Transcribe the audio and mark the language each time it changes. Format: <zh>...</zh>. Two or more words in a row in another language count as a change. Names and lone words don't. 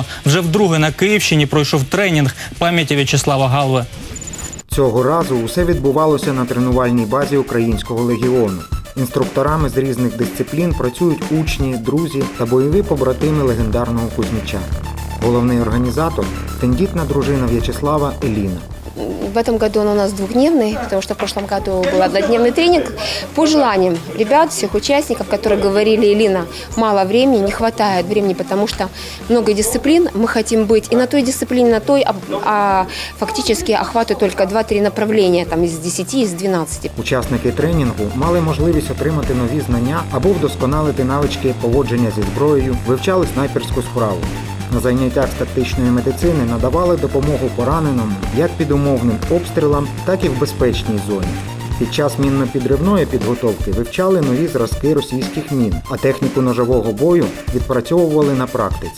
<uk>Вже вдруге на Київщині пройшов тренінг пам'яті В'ячеслава Галви. Цього разу усе відбувалося на тренувальній базі Українського легіону. Інструкторами з різних дисциплін працюють учні, друзі та бойові побратими легендарного Кузьмича. Головний організатор – тендітна дружина В'ячеслава Еліна.</uk> <ru>В этом году он у нас двухдневный, потому что в прошлом году был однодневный тренинг. По желаниям ребят, всех участников, которые говорили: Элина, мало времени, не хватает времени, потому что много дисциплин, мы хотим быть и на той дисциплине, на той, а фактически охватывают только 2-3 направления, там из 10, из 12.</ru> <uk>Учасники тренінгу мали можливість отримати нові знання або вдосконалити навички поводження зі зброєю, вивчали снайперську справу. На заняттях з тактичної медицини надавали допомогу пораненим як під умовним обстрілам, так і в безпечній зоні. Під час мінно-підривної підготовки вивчали нові зразки російських мін, а техніку ножового бою відпрацьовували на практиці.</uk>